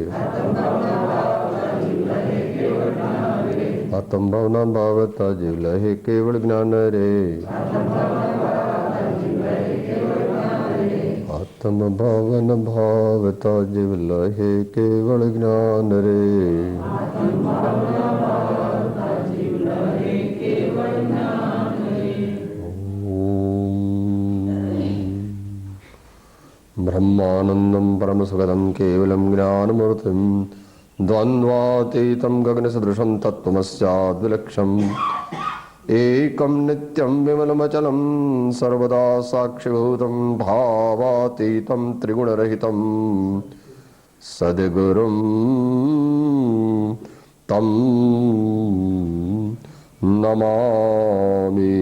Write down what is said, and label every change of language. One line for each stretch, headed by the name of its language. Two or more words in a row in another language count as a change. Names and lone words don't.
Gujarati: આત્મ ભાવના ભાવતા જીવ લહે કેવલ જ્ઞાન રે। આત્મ ભાવન ભાવતા જીવ લહે કેવલ જ્ઞાન રે।
Sanskrit: ब्रह्मानंदं परमसुखदं केवलं ज्ञानमूर्तिं द्वन्द्वातीतं गगनसदृशं तत्त्वमस्याद्विलक्षम् एकं नित्यं विमलमचलं सर्वदा साक्षिभूतं भावातीतं त्रिगुणरहितं सद्गुरुं तं नमामि।